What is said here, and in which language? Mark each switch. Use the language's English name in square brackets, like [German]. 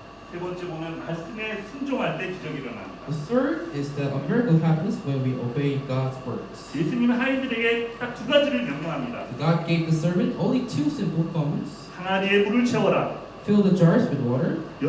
[Korean] 세 번째 보면 말씀에 순종할 때 기적이 일어납니다. [English] The third is that a miracle happens when we obey God's words. [Korean] 예수님은 하인들에게 딱 두 가지를 명령합니다. [English] God gave the servant only two simple commands: [Korean] 항아리에 물을 채워라. [English] fill the jars with water,